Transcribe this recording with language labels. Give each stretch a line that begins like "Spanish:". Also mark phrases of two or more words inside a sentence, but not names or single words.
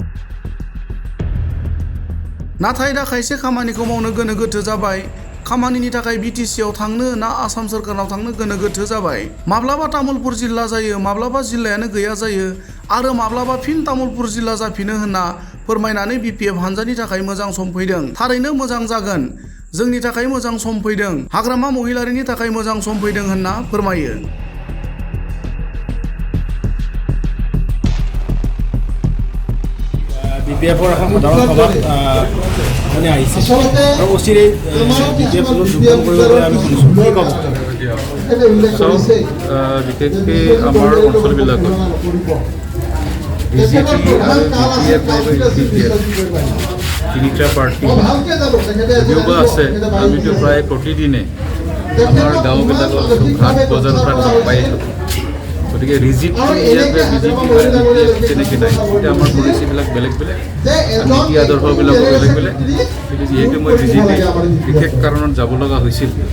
Bodo: नाथाय दा खायसे खामानिखौ मावनो गोनो गोथो जाबाय खामानिनि थाखाय बिटिसिआव थांनो ना आसाम सोरखाराव थांनो गोनो गोथो जाबाय माब्लाबा तामुलपुर जिल्ला जायो माब्लाबा जिल्लायानो गैया जायो आरो माब्लाबा फिन तामुलपुर जिल्ला जाफिनो होनना फोरमायनानै बिपिएफ हान्जानि थाखाय मोजां सम फैदों थारैनो मोजां जागोन जोंनि थाखाय मोजां सम फैदों हाग्रामा महिलारिनि थाखाय मोजां सम फैदों होनना फोरमायो
Assamese: বিপিএফৰ এখন সাধাৰণ সভাত মানে আহিছে আৰু অচিৰেই বিপিএফ দলত যোগদান কৰিবলৈ আমি শুনিছোঁ কি ক'ব বিশেষকৈ আমাৰ অঞ্চলবিলাকত বিজেপি আৰু বিপিএফ তিনিটা পাৰ্টি যদিওবা আছে আমিতো প্ৰায় প্ৰতিদিনে আমাৰ গাঁওবিলাকত ঘাট বজাৰবিলাক লগ পাই থাকোঁ গতিকে ৰিজিটটো ইয়াতে বিজেপি তেনেকৈ নাই এতিয়া আমাৰ পলিচিবিলাক বেলেগ বেলেগ নীতি আদৰ্শবিলাকো বেলেগ বেলেগ কিন্তু যিহেতু মই বিজেপি বিশেষ কাৰণত যাব লগা হৈছিল